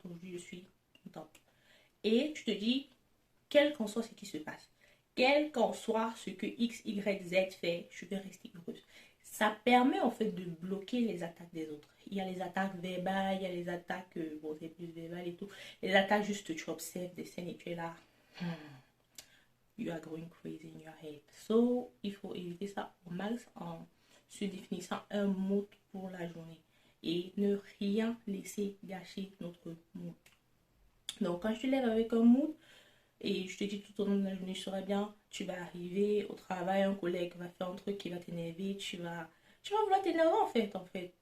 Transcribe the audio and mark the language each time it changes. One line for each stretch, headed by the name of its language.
French: Aujourd'hui je suis contente. Et tu te dis, quel qu'en soit ce qui se passe, quel qu'en soit ce que X, Y, Z fait, je vais rester heureuse. Ça permet en fait de bloquer les attaques des autres. Il y a les attaques verbales, il y a les attaques, bon c'est plus verbal et tout. Les attaques juste, tu observes des scènes et tu es là.
English: Hmm, you are going crazy in your head.
French: So, il faut éviter ça au max en se définissant un mood pour la journée. Et ne rien laisser gâcher notre mood. Donc quand je te lève avec un mood, et je te dis tout au long de la journée, je saurais bien, tu vas arriver au travail, un collègue va faire un truc qui va t'énerver, tu vas vouloir t'énerver en fait.